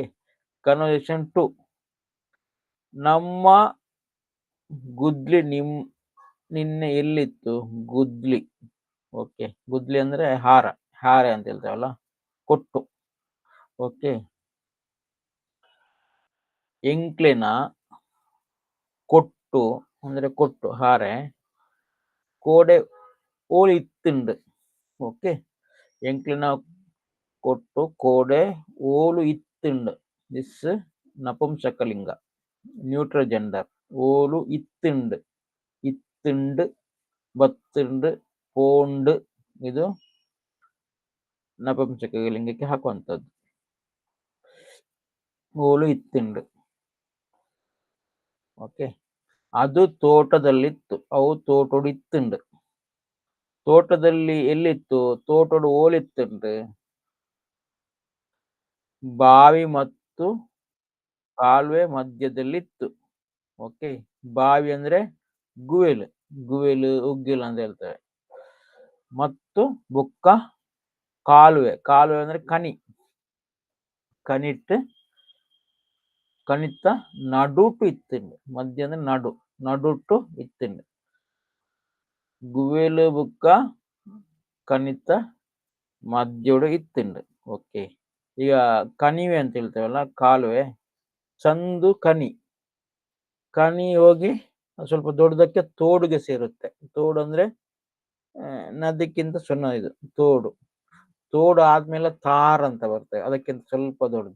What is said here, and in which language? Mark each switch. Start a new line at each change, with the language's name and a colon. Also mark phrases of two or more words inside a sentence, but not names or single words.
Kannada: ಕನ್ವರ್ಸೇಷನ್ 2. ನಮ್ಮ ಗುದ್ಲಿ ನಿನ್ನೆ ಎಲ್ಲಿತ್ತು? ಗುದ್ಲಿ. ಓಕೆ. ಗುದ್ಲಿ ಅಂದ್ರೆ ಹಾರ. ಹಾರೆ ಅಂತ ಹೇಳ್ತೇವಲ್ಲ, ಕೊಟ್ಟು. ಓಕೆ.
Tulu: ಎಂಕ್ಲಿನ ಕೊಟ್ಟು
Kannada: ಅಂದ್ರೆ ಕೊಟ್ಟು ಹಾರೆ.
Tulu: ಕೋಡೆ ಓಲಿ ಇತ್ತುಂಡು. ಓಕೆ. ಎಂಕ್ಲಿನ ಕೊಟ್ಟು ಕೋಡೆ ಓಲು ಇತ್ತುಂಡು.
English: ದಿಸ್ ನಪುಂಸಕಲಿಂಗ, neutral gender.
Tulu: ಓಲು ಇತ್ತುಂಡು. ಇತ್ತುಂಡು, ಬತ್ತುಂಡು, ಪೋಂಡು.
Kannada: ಇದು ನಪುಂಸಕಲಿಂಗಕ್ಕೆ ಹಾಕುವಂಥದ್ದು.
Tulu: ಓಲು ಇತ್ತುಂಡು. ಓಕೆ.
Kannada: ಅದು ತೋಟದಲ್ಲಿತ್ತು.
Tulu: ಅವು ತೋಟೋಡು ಇತ್ತುಂಡು.
Kannada: ತೋಟದಲ್ಲಿ ಎಲ್ಲಿತ್ತು?
Tulu: ತೋಟೋಡು ಓಲಿತ್ತುಂಡು.
Kannada: ಬಾವಿ ಮತ್ತು ಕಾಲುವೆ ಮಧ್ಯದಲ್ಲಿತ್ತು. ಓಕೆ. ಬಾವಿ ಅಂದ್ರೆ ಗುವೆಲು.
Tulu: ಗುವೆಲು, ಉಗ್ಗಿಲು
Kannada: ಅಂತ ಹೇಳ್ತೇವೆ. ಮತ್ತು ಬುಕ್ಕ ಕಾಲುವೆ. ಕಾಲುವೆ ಅಂದ್ರೆ ಕನಿ.
Tulu: ಕನಿಟ್ಟು ಕನಿತ ನಡುಟು ಇತ್ತುಂಡು.
Kannada: ಮಧ್ಯ ಅಂದ್ರೆ ನಡು.
Tulu: ನಡುಟು ಇತ್ತುಂಡು. ಗುವೆಲು ಬುಕ್ಕ ಕನಿತ ಮಧ್ಯೋಡು ಇತ್ತುಂಡು.
Kannada: ಓಕೆ. ಈಗ ಕಣಿವೆ ಅಂತ ಹೇಳ್ತೇವಲ್ಲ, ಕಾಲುವೆ.
Tulu: ಚಂದು ಕನಿ.
Kannada: ಕನಿ ಹೋಗಿ ಸ್ವಲ್ಪ ದೊಡ್ಡದಕ್ಕೆ ತೋಡುಗೆ ಸೇರುತ್ತೆ. ತೋಡು ಅಂದ್ರೆ ನದಿಕ್ಕಿಂತ ಸಣ್ಣ. ಇದು ತೋಡು. ತೋಡು ಆದ್ಮೇಲೆ ತಾರ್ ಅಂತ ಬರ್ತದೆ, ಅದಕ್ಕಿಂತ ಸ್ವಲ್ಪ ದೊಡ್ಡದು.